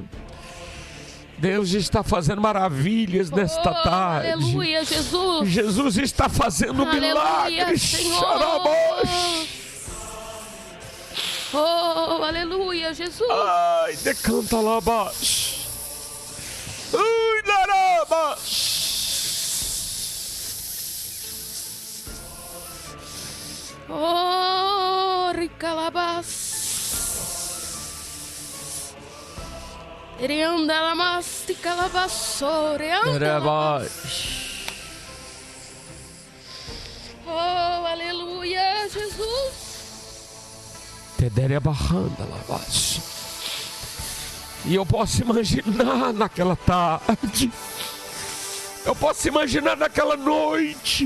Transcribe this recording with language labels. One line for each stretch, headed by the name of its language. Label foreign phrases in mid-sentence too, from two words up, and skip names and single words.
Portuguese: Deus está fazendo maravilhas nesta tarde. Aleluia, Jesus. Jesus está fazendo milagres. Oh, aleluia, Jesus. Ai, decanta lá abaixo. Ai, larabas. Oh, ricalabas. Reanda la mastica la bassore. Oh, aleluia, Jesus. E eu posso imaginar naquela tarde. Eu posso imaginar naquela noite.